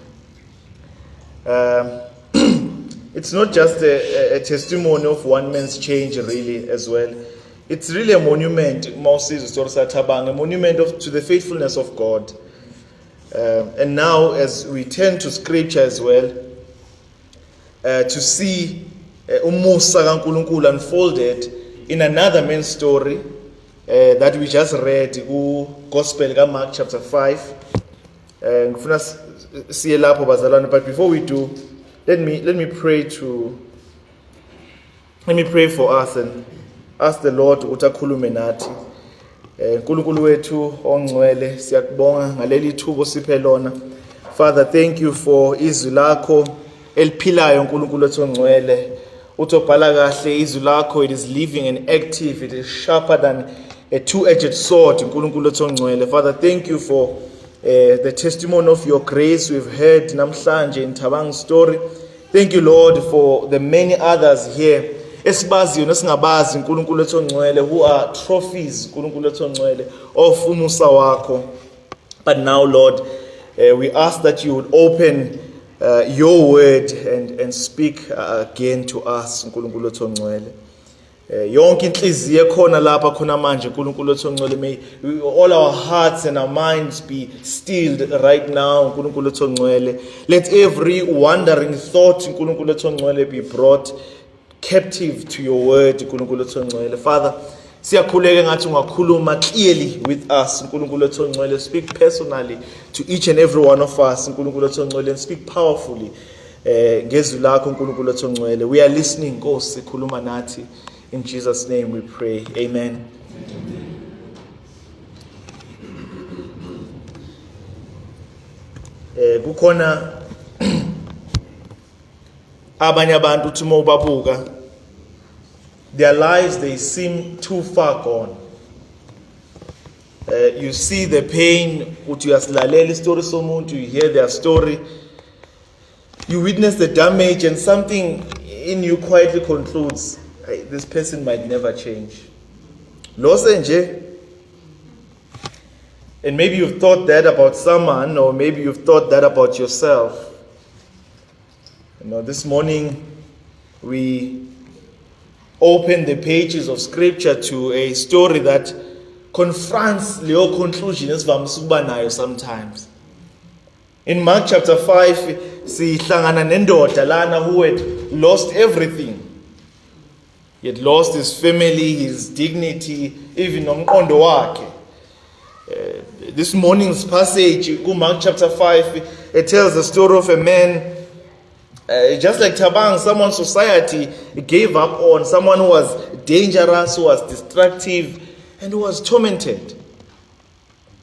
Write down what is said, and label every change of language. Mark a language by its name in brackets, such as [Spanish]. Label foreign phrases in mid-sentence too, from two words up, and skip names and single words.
[English] It's not just a testimony of one man's change, really, as well. It's really a monument, Moses, a monument to the faithfulness of God. And now, as we turn to Scripture as well, to see [Zulu] umusa kaNkulunkulu [English] unfolded in another man's story that we just read, Gospel of Mark chapter 5. But before we do, let me pray for us and ask the Lord [Zulu] utakhulume nathi. Nkulunkulu wethu ongcwele, siyakubonga ngaleli thubo siphe lona. [English] Father, thank you for [Zulu] izwi lakho eliphilayo, Nkulunkulu wethu ongcwele. Utobhala kahle izwi lakho, [English] it is living and active, it is sharper than a two-edged sword, [Zulu] Nkulunkulu wethu ongcwele. [English] Father, thank you for the testimony of your grace we've heard namhlanje in Tabang's story. Thank you, Lord, for the many others here [Zulu] esibaziyo nesingabazi, Nkulunkulu wethu ongcwele, [English] who are trophies, [Zulu] Nkulunkulu wethu ongcwele, of umusa wakho. [English] But now, Lord, we ask that you would open your word and speak again to us, [Zulu] Nkulunkulu wethu ongcwele. Yonke inhliziyo khona lapha khona manje, Nkulunkulu wethu ongcwele, [English] may all our hearts and our minds be stilled right now, [Zulu] Nkulunkulu wethu ongcwele. [English] Let every wandering thought, [Zulu] Nkulunkulu wethu ongcwele, [English] be brought captive to your word, [Zulu] Nkulunkulu wethu ongcwele. [English] Father, [Zulu] siyakhuleka ngathi ungakhuluma [English] clearly with us, [Zulu] Nkulunkulu wethu ongcwele. [English] Speak personally to each and every one of us, [Zulu] Nkulunkulu wethu ongcwele, [English] and speak powerfully [Zulu] ngezwi lakho, Nkulunkulu wethu ongcwele. [English] We are listening, [Zulu] Nkosi, khuluma nathi. [English] In Jesus' name we pray. Amen. [Zulu] Kukhona abanye abantu uthi mawubabuka, [English] their lives, they seem too far gone. You see the pain, [Zulu] uthi uyasilalela istory somuntu, [English] you hear their story, you witness the damage, and something in you quietly concludes, this person might never change. And maybe you've thought that about someone, or maybe you've thought that about yourself. This morning we open the pages of Scripture to a story that confronts Leo conclusion as vamsubanayo sometimes. In Mark chapter 5, [Zulu] sihlangana nendoda lana [English] who had lost everything. He had lost his family, his dignity, even [Zulu] nomqondo wakhe. [English] This morning's passage, Mark chapter 5, it tells the story of a man, just like Tabang, someone society gave up on, someone who was dangerous, who was destructive, and who was tormented.